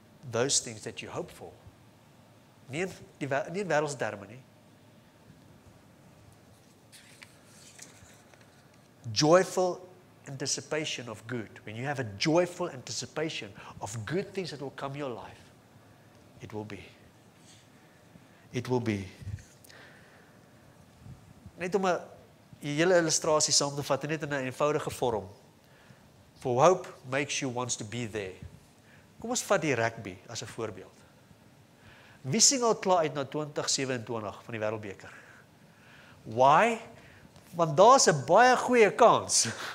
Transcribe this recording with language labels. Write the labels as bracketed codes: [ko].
[en] Those things that you hope for, [af] nie in wêreldse terme nie. [en] Joyful anticipation of good. When you have a joyful anticipation of good things that will come your life, it will be. It will be. [af] Net om 'n hele illustrasie saam te vat, net in 'n eenvoudige vorm. [en] For hope makes you wants to be there. [af] Kom ons vat die rugby as 'n voorbeeld. Wie sing al klaar uit na 2027 van die Wêreldbeker? Why? Want daar's 'n baie goeie kans.